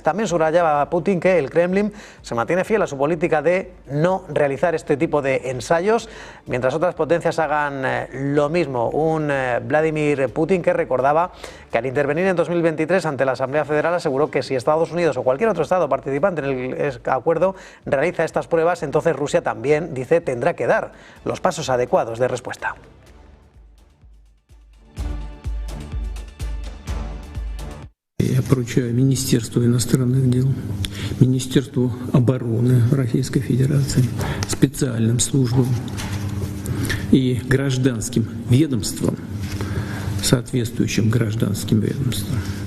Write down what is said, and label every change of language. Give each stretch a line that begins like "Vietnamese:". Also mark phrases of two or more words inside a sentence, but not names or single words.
Spanish: También subrayaba Putin que el Kremlin se mantiene fiel a su política de no realizar este tipo de ensayos, mientras otras potencias hagan lo mismo. Un Vladimir Putin que recordaba que al intervenir en 2023 ante la Asamblea Federal aseguró que si Estados Unidos o cualquier otro Estado participante en el acuerdo realiza estas pruebas, entonces Rusia también, dice, tendrá que dar los pasos adecuados de respuesta.
Russian: Я поручаю Министерству иностранных дел, Министерству обороны Российской Федерации, специальным службам и гражданским ведомствам, соответствующим гражданским ведомствам,